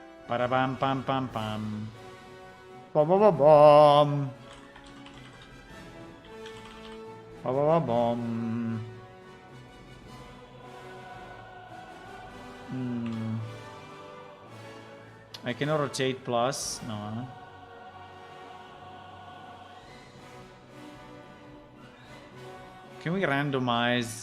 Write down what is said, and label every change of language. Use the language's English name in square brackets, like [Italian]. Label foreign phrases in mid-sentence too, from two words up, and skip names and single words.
[English] Parabam pam pam pam. Ba ba ba bum. Ba ba ba bum. I cannot rotate plus. No. Can we randomize?